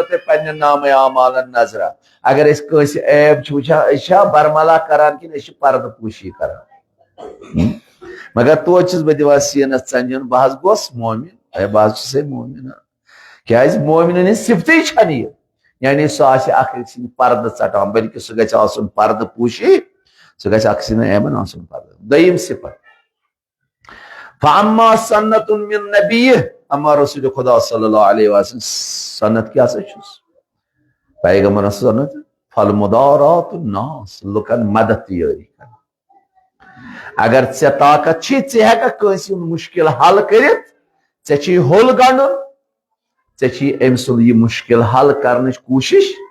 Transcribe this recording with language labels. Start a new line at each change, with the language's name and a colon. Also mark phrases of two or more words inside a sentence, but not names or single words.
Kashmiri: تُہۍ پننٮ۪ن نامے اعمالن نظرا اگر أسۍ کٲنٛسہِ عیب چھِ وٕچھان أسۍ چھا برملا کران کِنہٕ أسۍ چھِ پردٕ پوٗشی کران مگر توتہِ چھُس بہٕ دِوان سیٖنس ژنجُن بہٕ حظ گوس مومِن اے بہٕ حظ چھُسے مومِن کیازِ مومِنن ہٕنٛز صفتٕے چھنہٕ یہِ یعنی سُہ آسہِ اکھ أکۍ سٕنٛدۍ پردٕ ژٹان بلکہِ سُہ گژھِ آسُن پردٕ پوٗشی سُہ گژھِ اکھ سٕنٛدٮ۪ن عیبن آسُن پردٕ دوٚیِم صفت
Arabic: فاما سنت من نبی
Kashmiri: اما رسول خدا
Arabic: صلی اللہ علیہ وسلم
Kashmiri: سنت کیٛاہ سا چھُس پیغمبرن سنت
Arabic: فالمدارات الناس
Kashmiri: لُکن مدد یٲری کران اگر ژےٚ طاقت چھی ژٕ ہیٚککھ کٲنٛسہِ ہُنٛد مُشکل حل کٔرِتھ ژےٚ چھی ہوٚل گنڈُن ژےٚ چھی أمۍ سُنٛد یہِ مُشکل حل کرنٕچ کوٗشش